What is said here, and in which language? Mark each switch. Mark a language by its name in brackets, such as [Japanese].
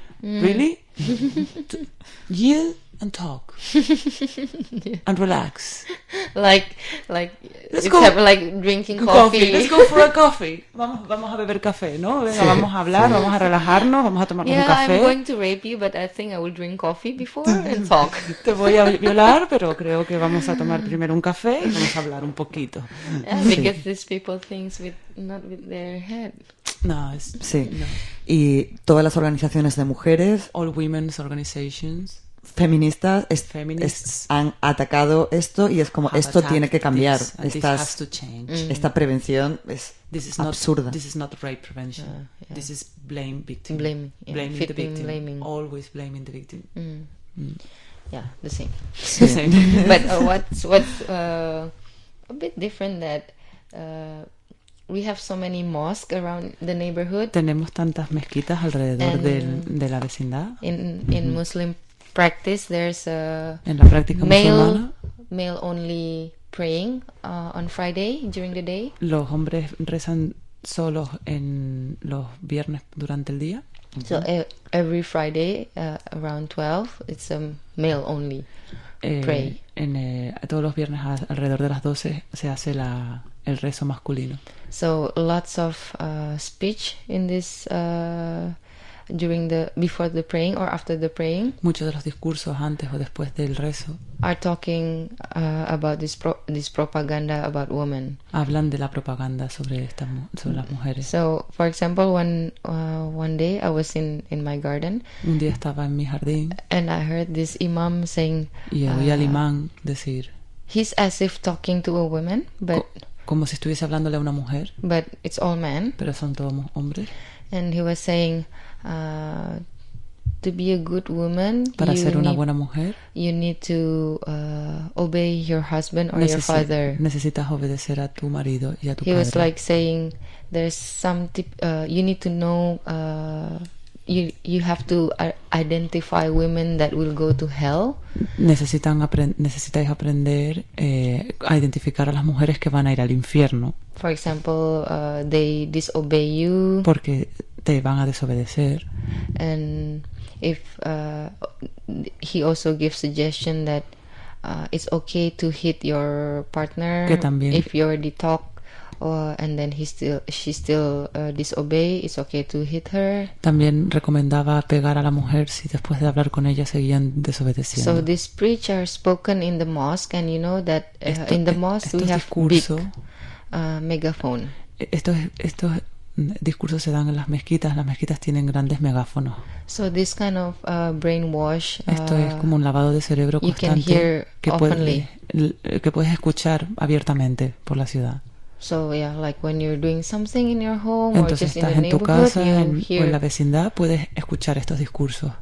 [English] Really? Yield and talk. Yeah. And relax. Like drinking coffee. Let's go for a coffee. [Spanish] Vamos a beber café, ¿no? Venga, sí. Vamos a hablar, sí. Vamos a relajarnos, vamos a tomar un café. [English] Yeah, I'm going to rape you, but I think I will drink coffee before and talk. [Spanish] Te voy a violar, pero creo que vamos a tomar primero un café y vamos a hablar un poquito. [English] Yeah, because these people think not with their head. [Spanish] No, es... Sí. No. Y todas las organizaciones de mujeres... [English] All women's organizations... [Spanish] feministas han atacado esto y es como esto tiene que cambiar. Esta prevención es absurda. [English] This is not rape prevention. This is blame victim. Blaming the victim. Always blaming the victim. Mm. Yeah, the same. But what's a bit different that we have so many mosques around the neighborhood. [Spanish] Tenemos tantas mezquitas alrededor de la vecindad. [English] In Muslim practice, there's a [Spanish] en la práctica [English] male only praying on Friday during the day. [Spanish] Los hombres rezan solos en los viernes durante el día. [English] So every Friday around 12, it's a male only pray. [Spanish] Todos los viernes alrededor de las 12 se hace el rezo masculino. [English] So lots of speech in this during the before the praying or after the praying. [Spanish] Muchos de los discursos antes o después del rezo. [English] Are talking about this propaganda about women. [Spanish] Hablan de la propaganda sobre las mujeres. [English] So for example, one day I was in my garden. [Spanish] Un día estaba en mi jardín. [English] And I heard this imam saying. [Spanish] Y oí al imán decir. [English] He's as if talking to a woman, but. [Spanish] Como si estuviese hablándole a una mujer. [English] But it's all men. [Spanish] Pero son todos hombres. [English] And he was saying, to be a good woman, [Spanish] para ser una buena mujer, [English] you need to obey your husband or your father. [Spanish] Necesitas obedecer a tu marido y a tu padre. [English] He was like saying, there's some tip. You need to know. You have to identify women that will go to hell. [Spanish] Necesitáis aprender a identificar a las mujeres que van a ir al infierno. [English] For example, they disobey you. [Spanish] Porque te van a desobedecer. [English] And if he also gives suggestion that it's okay to hit your partner [Spanish] que también [English] if you already talk. And then she still disobey. It's okay to hit her. [Spanish] También recomendaba pegar a la mujer si después de hablar con ella seguían desobedeciendo. [English] So these preachers are spoken in the mosque, and you know that in the mosque we have big megaphone. [Spanish] Estos discursos se dan en las mezquitas. Las mezquitas tienen grandes megáfonos. [English] So this kind of brainwash. [Spanish] Esto es como un lavado de cerebro constante que puedes escuchar abiertamente por la ciudad. [English] So yeah, like when you're doing something in your home [Spanish] entonces, [English] or just in the [Spanish] en [English] neighborhood, [Spanish] casa, [English] you [Spanish] en, [English] hear. [Spanish] O en la vecindad, puedes escuchar estos discursos.